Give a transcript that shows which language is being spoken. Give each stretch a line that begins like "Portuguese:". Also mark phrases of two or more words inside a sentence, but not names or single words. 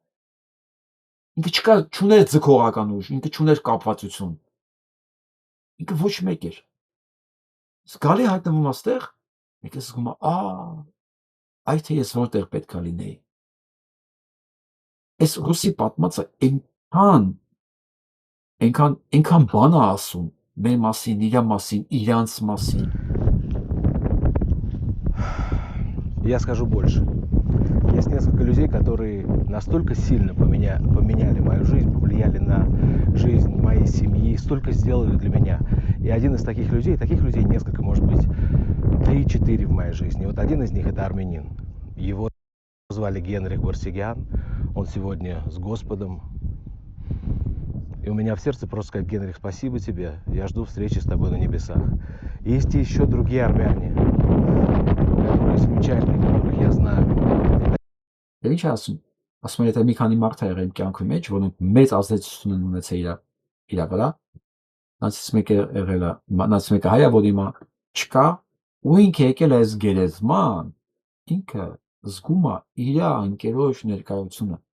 Armenian: Ինքը չուներ ձգողական ուժ, ինքը չուներ կապվածություն։ ինքը ոչ մեկ էր։ Զգալի հայտնվում աստեղ, մեկը զգում է, այ թե ես որտեղ պետք է լինեի։ Այս ռուսի պատմածը այնքան բան է ասում մեր մասին, իր մասին, իրանց մասին։
Russian: Я скажу больше. Есть несколько людей, которые настолько сильно поменяли мою жизнь, повлияли на жизнь моей семьи, столько сделали для меня. И один из таких людей несколько, может быть, 3-4 в моей жизни. Вот один из них это армянин. Его звали Генрих Барсигян. Он сегодня с Господом. И у меня в сердце просто сказать: Генрих, спасибо тебе. Я жду встречи с тобой на небесах. Есть и еще другие армяне, которые замечательные, которых я знаю.
Armenian: Ինչ ասում։ Ասում եմ, եթե մի քանի մարդ եղել իմ կյանքի մեջ, որոնք մեծ ազդեցություն են ունեցել իր վրա, նրանցից մեկը հայ է, որ հիմա չկա, ու ինքը եկել է այս գերեզման, ինքը զգում է իր ընկերոջ ներկայությունը։